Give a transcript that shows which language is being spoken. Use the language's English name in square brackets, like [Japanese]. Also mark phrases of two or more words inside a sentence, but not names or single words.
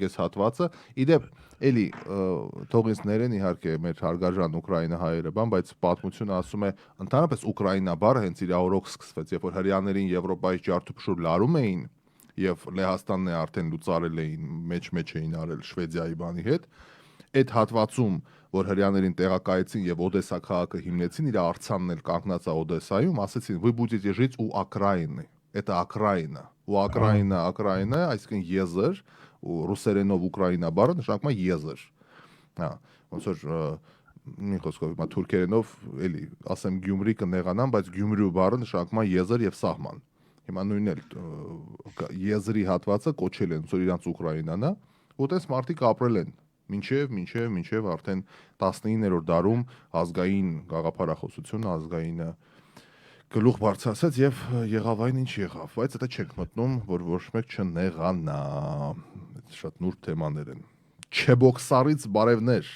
[Armenian] այս հատվածը։ Իդեպ էլի թող ինձ ներեն իհարկե մեր հարգարժան Ուկրաինա հայերը, բայց պատմությունը ասում է, ընդհանրապես Ուկրաինա բառը հենց իր օրոք սկսվեց, երբ որ հрьяաներին Եվրոպայից ջարդուփշուր լարում էին եւ Լեհաստանն է արդեն լուծարել էին, մեջ էին արել Շվեդիայի բանի հետ։ Այդ հատվածում, որ հрьяաներին տեղակայեցին եւ Օդեսա քաղաքը հիմնեցին, իր արձանն էլ կանգնած է Օդեսայում, ասեցին [Russian] «Вы будете жить у окраины». Это окраина։ [Armenian] Ու Окраина, այսինքն եզր, ու ռուսերենով Ուկրաինա բառը նշանակում է եզր։ Հա, ոնց որ մի խոսքով հիմա թուրքերենով էլի, ասեմ Գյումրի կնեղանամ, բայց Գյումրու բառը նշանակում է եզր եւ սահման։ Հիմա նույնն էլ եզրի հատվածը կոչել են, որ իրանց Ուկրաինան է, որտես մարդիկ ապրել են մինչև արդեն 19-րդ դարում ազգային գաղափարախոսությունը, ազգայինը գլուխ բարձրացած եւ եղավ այն ինչ եղավ, բայց դա չենք մտնում, որ ոչ մեկ չնեղանա։ Շատ նուրբ թեմաներ են։ Չեբոքսարից բարևներ։